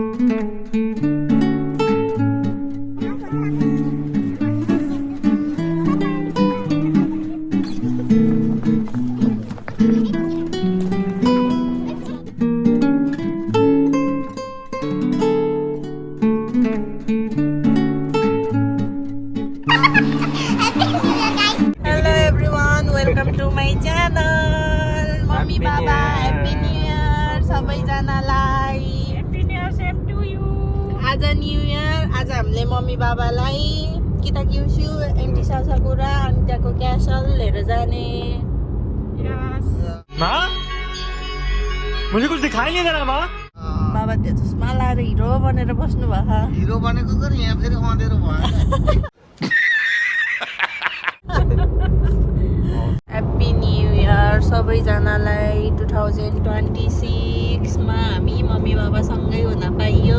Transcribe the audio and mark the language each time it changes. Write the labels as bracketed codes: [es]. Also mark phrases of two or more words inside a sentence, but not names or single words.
[en] Welcome to my channel. Mommy, Baba, Happy New Year. [ne] सबैजनालाई [en] Happy New Year, same to you. [ne] आज [en] New Year, [ne] आज हामीले मम्मी बाबालाई किता किउसु एन्टी सासाकुरा अनि त्यहाँको क्यासल लिएर जाने। [hi] माँ, मुझे कुछ दिखाई नहीं दे रहा माँ। [ne] बाबा त्यो चस्मा लाएर हिरो बनेर बस्नु भएको। हिरो बनेको गरी यहाँ फेरि अँधेरो भयो। [en] Happy New Year [ne] सबैजनालाई 2026 मा हामी मम्मी बाबासँगै हुन पाइयो।